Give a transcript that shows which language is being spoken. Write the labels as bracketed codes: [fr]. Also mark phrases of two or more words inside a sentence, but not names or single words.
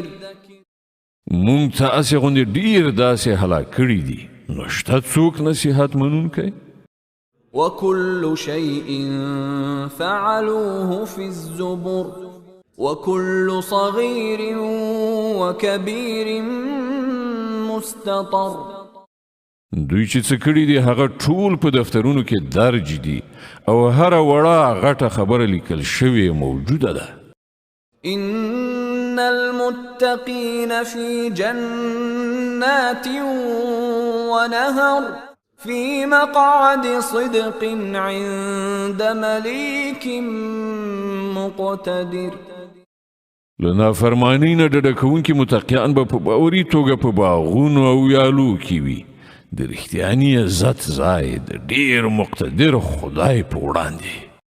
[ps] مونږ تاسې غوندې ډېر داسې هلاک کړي دي نو شته څوک نصیحت منونکی؟ [ar] وكل شيء فعلوه في الزبر وكل صغير وكبير مستطر [ps] دوی چې څه کړي دي هغه ټول په دفترونو کې درج دي او هره وړه غټه خبره لیکل شوې موجوده ده. [ar] إن المتقين في جنات ونهر في مقعد صدق عند مليك مقتدر. [ps] له نافرمانۍ نه ډډه کوونکي متقیان به په باوري توګه په باغونو او ویالو کې وي د رښتیاني عزت ځای د ډېر مقتدر خدای په وړاندې.